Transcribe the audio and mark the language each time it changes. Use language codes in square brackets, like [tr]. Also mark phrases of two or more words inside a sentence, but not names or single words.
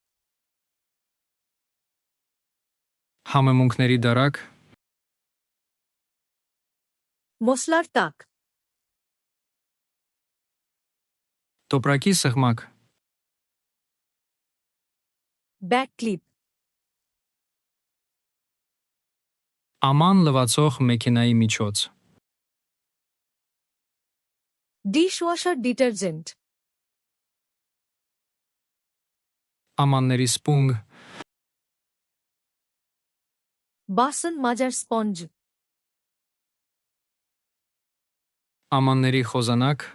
[hy] Համեմունքների դարակ. [bn] মশলার তাক, [hy] Տոպրակի սեղմակ. [bn] ব্যাগ ক্লিপ, [hy] Աման լվացող մեքենայի միջոց. [bn] ডিশওয়াশার ডিটারজেন্ট, [hy] Ամանների սպունգ. [bn] বাসন মাজার স্পঞ্জ, [hy] Ամանների խոզանակ.